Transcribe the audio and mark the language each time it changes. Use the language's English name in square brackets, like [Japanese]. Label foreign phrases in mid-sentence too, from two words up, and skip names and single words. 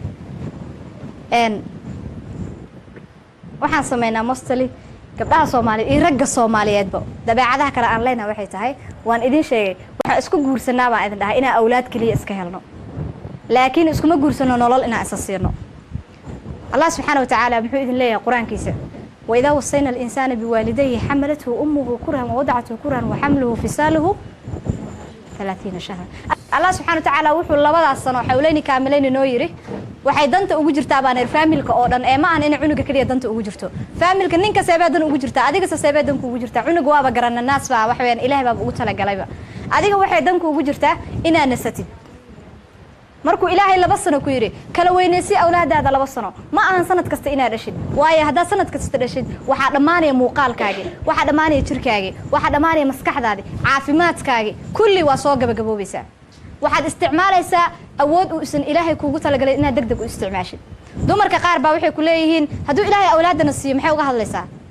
[Somali] waxaan sameeynaa mostly gabdhaha Soomaaliyeed iyo ragga Soomaaliyeedba dabeecadaha kale aan leenahay waxay tahay waan idin sheegay waxa isku guursanaa baan idin dhahay inaa awlaad kaliya iska helno laakiin iskuma guursano nolol inaa isasiino [Arabic] الله سبحانه وتعالى [Somali] wuxuu idin leeyahay quraankiisa wa [Arabic] إذ وصينا الإنسان بوالديه حملته أمه كرها ووضعته كرها وحمله وفصاله ثلاثون شهرا [Somali] Allah subhanahu wa ta'ala wuxuu labadaas sano xawleeni kaamilayna noo yiri waxay danta ugu jirtaa baan familka oo dhan ee ma aan in cunuga kaliya danta ugu jirto familka ninka seebadan ugu jirta adiga seebadan ugu jirta cunuga waaba garanna naas baa wax weyn ilaahay baa ugu tala galayba adiga waxay danku ugu jirtaa inaa nasatid markuu ilaahay 2 sano ku yiri kala weynaysi awlaadaada 2 sano ma aan sanad kasta inaa dhashid waayo hadaa sanad kasta dhashid waxa dhamaanaya muuqaalkaaga waxa dhamaanaya jirkaaga waxa dhamaanaya maskaxdaada caafimaadkaaga kulli waa soo gabagaboobaysaa waxaad isticmaalaysaa awood uu isan ilaahay kuugu talagalay inaad degdeg u isticmaashid dumarka qaar baa waxay ku leeyihiin haduu ilaahay awlaadana siiyo maxay uga hadlaysaa